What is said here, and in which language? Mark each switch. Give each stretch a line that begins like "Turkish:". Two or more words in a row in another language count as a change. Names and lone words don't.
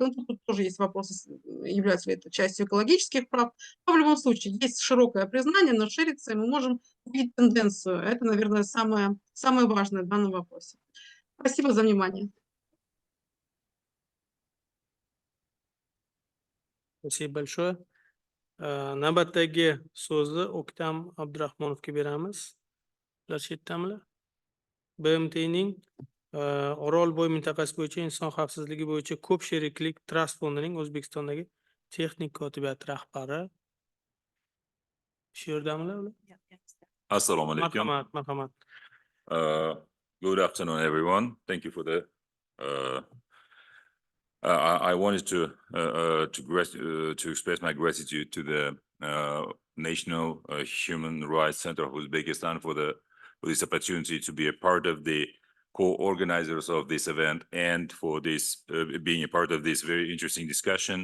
Russian: Ну, тут тоже есть вопросы, является ли это частью экологических прав. Но в любом случае есть широкое признание, но ширится, и мы можем увидеть тенденцию. Это, наверное, самое важное в данном вопросе. Спасибо за внимание. Спасибо большое.
Uzbek: Navbatdagi so'zni O'ktam Abdurahmonovga beramiz. Ular chetdamilar? BMTning Orolbo'yi mintaqasi bo'yicha inson xavfsizligi bo'yicha ko'p sheriklik trust fondining O'zbekistondagi texnik kotibiyati rahbari. Shu yerdamilar ular? Assalomu alaykum. Marhamat.
English: Good afternoon, everyone. Thank you for the. I wanted to express my gratitude to the National Human Rights Center of Uzbekistan for this opportunity to be a part of the co-organizers of this event and for this being a part of this very interesting discussion.